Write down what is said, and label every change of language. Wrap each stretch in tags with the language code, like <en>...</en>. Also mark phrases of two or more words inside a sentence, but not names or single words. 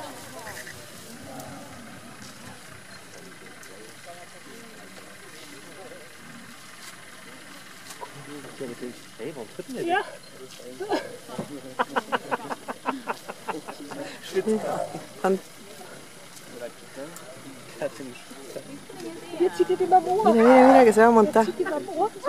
<de>Ja. Jetzt zieht ihr den am Ohr.</de> <es>Mira, mira, mira que se va a montar.</es> <de>Zieht den am Ohr.</de>